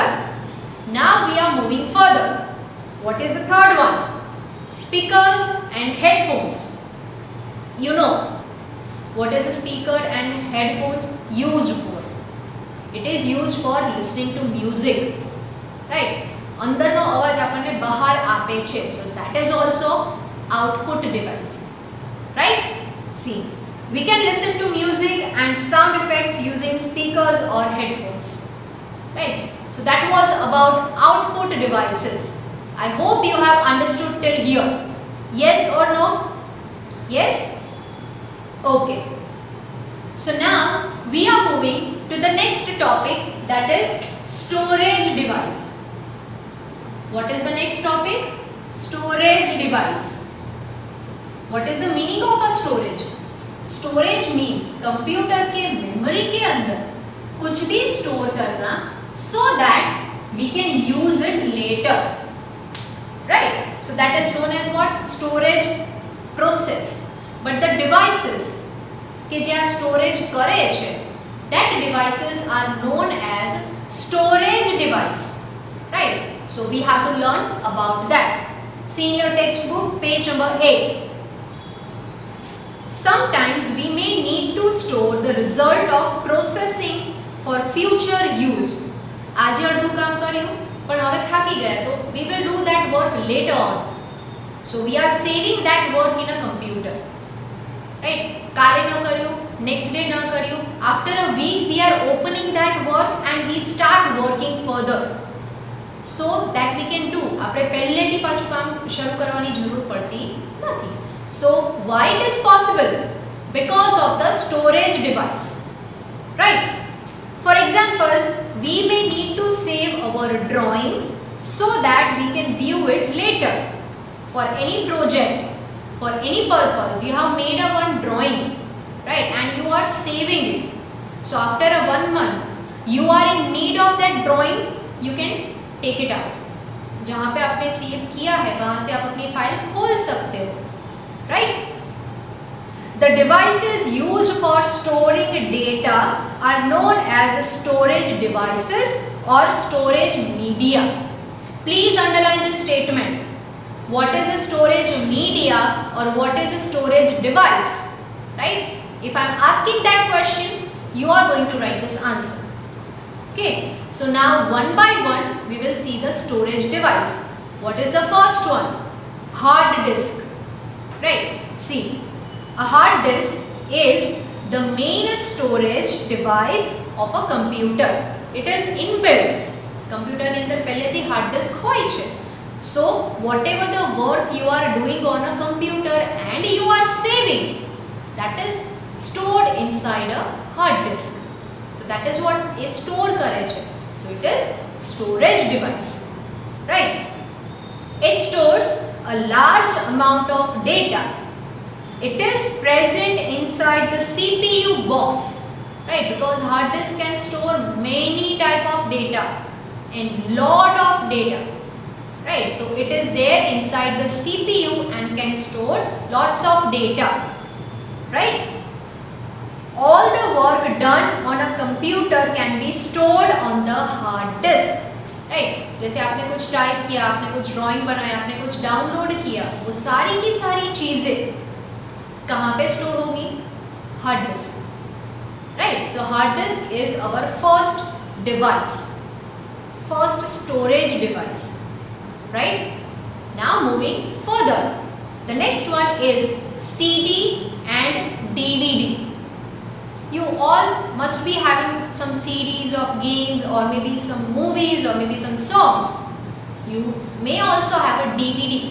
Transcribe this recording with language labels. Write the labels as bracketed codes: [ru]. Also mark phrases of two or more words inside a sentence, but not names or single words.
[en] Now we are moving further. What is the third one? Speakers and headphones. You know what is a speaker and headphones used for? It is used for listening to music, right. [gu] અંદરનો અવાજ આપણને બહાર આપે છે. [en] So that is also output device, right. See, we can listen to music and sound effects using speakers or headphones, right. So that was about output devices. I hope you have understood till here. Yes or no? Yes? Okay. So now we are moving to the next topic, that is storage device. What is the next topic? Storage device. What is the meaning of a storage? Storage means [hi] कंप्यूटर के मेमोरी के अंदर कुछ भी स्टोर करना [en] so that we can use it later, right. So that is known as what? Storage process. But the devices [gu] કે જે આ storage કરે છે, [en] that devices are known as storage device, right. So we have to learn about that. See in your textbook page number 8. sometimes we may need to store the result of processing for future use. [gu] આજે અડધું કામ કર્યું પણ હવે થાકી ગયા તો [en] we will do that work later on. So we are saving that work in a computer. Right? [gu] કાલે ન કર્યું, [en] next day [gu] ન કર્યું, [en] after a week we are opening that work and we start working further. So that we can do. [gu] આપણે પહેલેથી પાછું કામ શરૂ કરવાની જરૂર પડતી નથી. [en] So why it is possible? Because of the storage device. Right? For example, we may need to save our drawing so that we can view it later. For any project, for any purpose, you have made a one drawing, right? And you are saving it. So after a 1 month, you are in need of that drawing, you can take it out. [hi] जहाँ पे आपने सेव किया है वहाँ से आप अपनी फाइल खोल सकते हो. [en] Right? The devices used for storing data are known as storage devices or storage media. Please underline this statement. What is a storage media or what is a storage device? Right? If I am asking that question, you are going to write this answer. Okay. So now one by one we will see the storage device. What is the first one? Hard disk. Right? See, a hard disk is the main storage device of a computer. It is inbuilt. [gu] Computer ની અંદર પહેલેથી [en] hard disk [gu] હોય છે. [en] So whatever the work you are doing on a computer and you are saving, that is stored inside a hard disk. So that is what a store [gu] કરે છે. [en] So it is storage device. Right? It stores a large amount of data. It is present inside the CPU box, right? Because hard disk can store many type of data and lot of data, right? So it is there inside the CPU and can store lots of data, right? All the work done on a computer can be stored on the hard disk, right? [hi] जैसे आपने कुछ टाइप किया, आपने कुछ ड्राइंग बनाया, आपने कुछ डाउनलोड किया, वो सारी की सारी चीज़ें कहाँ पे स्टोर होगी? [en] hard disk. right? so hard disk is our first device, first storage device. right? now moving further, the next one is CD and DVD. You all must be having some CDs of games or maybe some movies or maybe some songs. You may also have a DVD.